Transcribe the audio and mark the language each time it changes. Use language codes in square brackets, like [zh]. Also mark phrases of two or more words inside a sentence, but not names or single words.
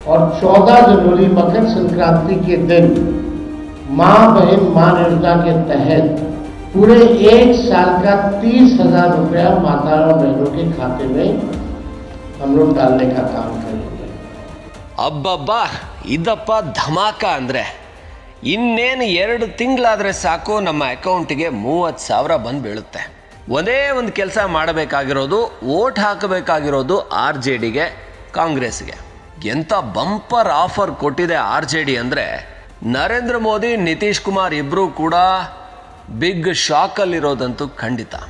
[hi] और 14 जनवरी मकर संक्रांति के दिन माँ बहन मान योजना के तहत पूरे एक साल का 30,000 रुपया माता और बहनों के खाते में हम लोग डालने का काम करेंगे। [kn] अब्बब्बा ಇದಪ್ಪ ಧಮಾಕ ಅಂದರೆ ಇನ್ನೇನು 2 ತಿಂಗಳಾದರೆ ಸಾಕು ನಮ್ಮ ಅಕೌಂಟಿಗೆ 30,000 ಬಂದು ಬೀಳುತ್ತೆ. ಒಂದೇ ಒಂದು ಕೆಲಸ ಮಾಡಬೇಕಾಗಿರೋದು ವೋಟ್ ಹಾಕಬೇಕಾಗಿರೋದು RJDಗೆ ಕಾಂಗ್ರೆಸ್ಗೆ. ಎಂಥ [en] bumper offer [kn] ಕೊಟ್ಟಿದೆ RJD ಅಂದರೆ ನರೇಂದ್ರ ಮೋದಿ ನಿತೀಶ್ ಕುಮಾರ್ ಇಬ್ಬರೂ ಕೂಡ ಬಿಗ್ ಶಾಕಲ್ಲಿರೋದಂತೂ ಖಂಡಿತ.